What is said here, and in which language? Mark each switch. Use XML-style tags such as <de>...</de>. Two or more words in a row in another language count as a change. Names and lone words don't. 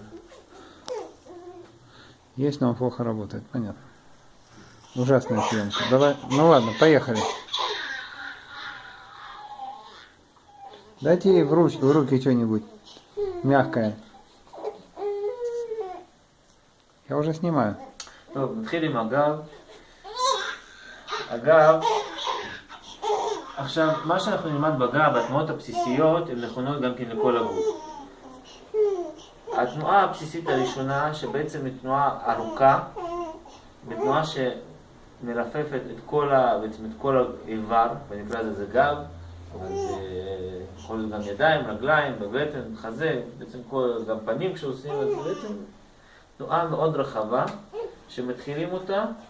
<ru>Есть, но он плохо работает, понятно. Ужасная съемка. Давай, ну ладно, поехали. Дайте ей в руки что-нибудь мягкое. Я уже снимаю.</ru> <he>טוב, נתחיל עם הגב. הגב, עכשיו, מה שאנחנו נלמד בגב, התנועות הבסיסיות, הן נכונות גם כן לכל הגוף. התנועה הבסיסית הראשונה, שבעצם היא תנועה ארוכה, בתנועה שמלפפת את כל האיבר, ונקרא לזה גב, אבל זה יכול להיות גם ידיים, רגליים, בבטן, חזה, בעצם גם פנים כשעושים את זה, בעצם תנועה מאוד רחבה, שמתחילים אותה,</he>